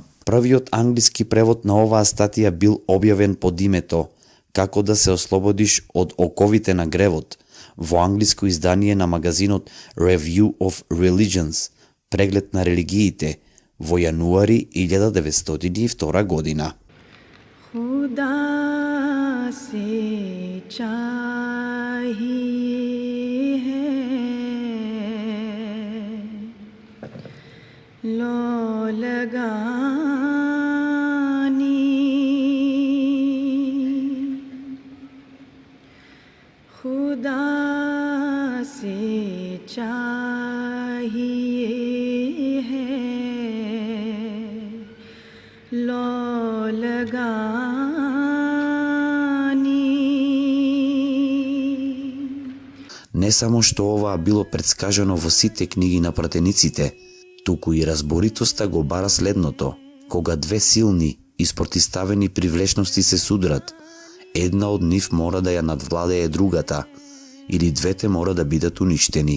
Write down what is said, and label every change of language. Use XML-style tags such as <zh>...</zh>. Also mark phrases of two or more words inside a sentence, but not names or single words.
<mk>Првиот англиски превод на оваа статија бил објавен под името Како да се ослободиш од оковите на гревот во англиско издание на магазинот Review of Religions, преглед на религиите, во јануари 1902 година.</mk> <ur>خدا سے چاہیے ہے لو لگانی خدا سے چاہیے ہے لو</ur> <mk>Не само што ова било предскажано во сите книги на пратениците, туку и разборитоста го бара следното: кога две силни и спротивставени привлечности се судрат, една од нив мора да ја надвладее другата, или двете мора да бидат уништени.</mk>